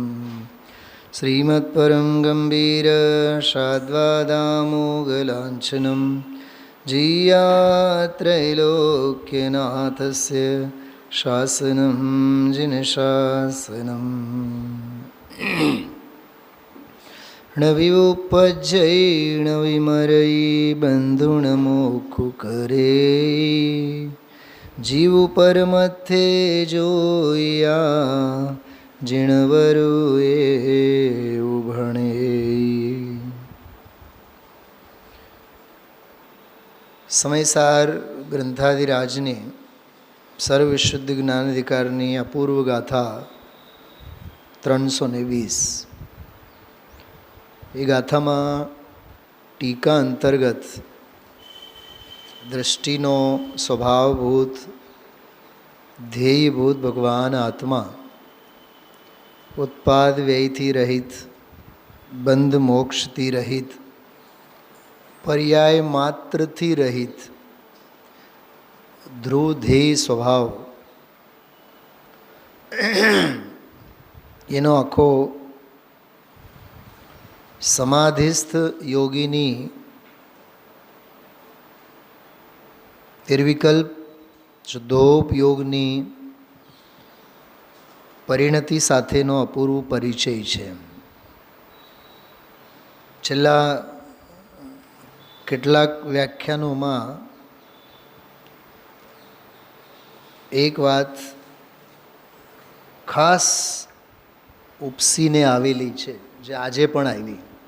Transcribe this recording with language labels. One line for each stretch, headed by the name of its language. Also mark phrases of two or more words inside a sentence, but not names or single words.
Sanskrit: श्रीमत्परं गंभीर शाद्वादामोगलांछनं जीयात्रैलोक्यनाथस्य शासनं जिनशासनम्।
Prakrit languages: नविमुपज्जै नविमरै बन्धुणमोक्षुकरे जीव परमथे जोया જીણવરુએ ઉભણે।
Gujarati: સમયસાર ગ્રંથાધિરાજની સર્વશુદ્ધ જ્ઞાનાધિકારની અપૂર્વ ગાથા 320। એ ગાથામાં ટીકા અંતર્ગત દૃષ્ટિનો સ્વભાવભૂત ધ્યેયભૂત ભગવાન આત્મા ઉત્પાદ વ્યયથી રહિત બંધ મોક્ષથી રહિત પર્યાય માત્રથી રહિત ધ્રુવ ધ્યેય સ્વભાવ એનો આખો સમાધિસ્થ યોગીની નિર્વિકલ્પ શુદ્ધોપયોગની પરિણતિ સાથેનો અપૂર્વ પરિચય છે। છેલ્લા કેટલાક વ્યાખ્યાનોમાં એક વાત ખાસ ઉપસીને આવેલી છે, જે આજે પણ આવી।